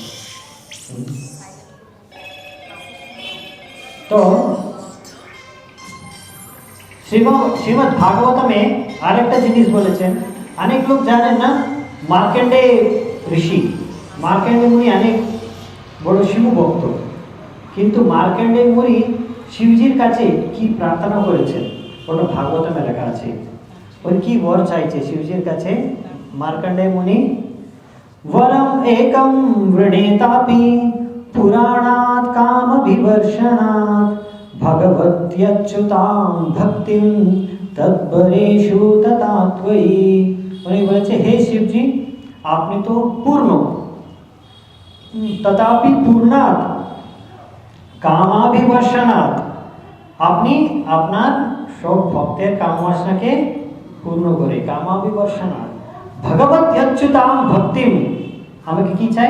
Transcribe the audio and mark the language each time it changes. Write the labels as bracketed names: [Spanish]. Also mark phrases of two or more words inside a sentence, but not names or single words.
[Bangla] তো শ্রীমদ্ ভাগবতমে আরেকটা জিনিস বলেছেন, অনেক লোক জানেন না, মার্কেন্ডে ঋষি, মার্কেন্ডে মুনি অনেক বড় শিব ভক্ত, কিন্তু মার্কেন্ডে মুনি শিবজির কাছে কি প্রার্থনা করেছেন ওটা ভাগবতমে লেখা আছে। ওই কি বর চাইছে শিবজির কাছে? [Sanskrit] মার্কেন্ডে মুনি वरम एकम वृणेतापि पुराणात् काम विवर्षणात् भगवत्यच्युतां भक्तिं तद्वरेषु ततात्वयि। [Bangla] उन्हें বলেছে হে শিবজি, আপনি তো পূর্ণ, [Sanskrit] तथापि पूर्णात् कामाभिवर्षणात्, [Bangla] আপনি আপনার সব ভক্তের কামবাসনাকে পূর্ণ করে, [Sanskrit] कामाभिवर्षणात् भगवत अच्युताम भक्तिम, [Bangla] আমাকে কি চাই?